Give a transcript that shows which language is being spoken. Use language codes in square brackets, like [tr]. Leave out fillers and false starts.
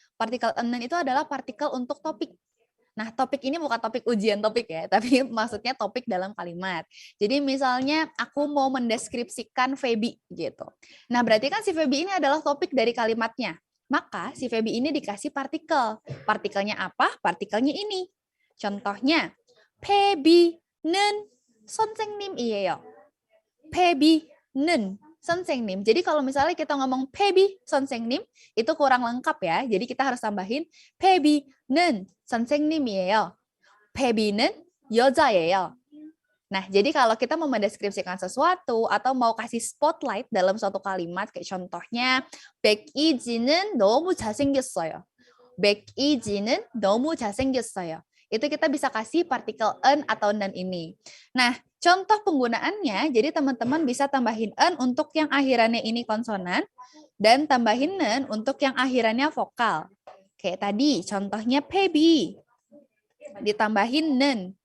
[id] Partikel enen itu adalah partikel untuk topik. Nah, topik ini bukan topik ujian topik ya, tapi maksudnya topik dalam kalimat. Jadi misalnya aku mau mendeskripsikan Feby gitu. Nah, berarti kan si Feby ini adalah topik dari kalimatnya. Maka si Feby ini dikasih partikel. Partikelnya apa? Partikelnya ini. [ko] Contohnya, 페비는 선생님이에요. 페비는 선생님. [id] Jadi kalau misalnya kita ngomong [ko] 페비 선생님, [id] itu kurang lengkap ya. Jadi kita harus tambahin [ko] 페비는 선생님이에요. 베비는 여자예요. [id] Nah, jadi kalau kita mau mendeskripsikan sesuatu atau mau kasih spotlight dalam suatu kalimat, kayak contohnya, [ko] 백이진은 너무 잘생겼어요. 백이진은 너무 잘생겼어요. [id] Itu kita bisa kasih partikel en atau nen ini. Nah, contoh penggunaannya, jadi teman-teman bisa tambahin en untuk yang akhirannya ini konsonan, dan tambahin nen untuk yang akhirannya vokal. Kayak tadi, contohnya Pebi. Ditambahin nen.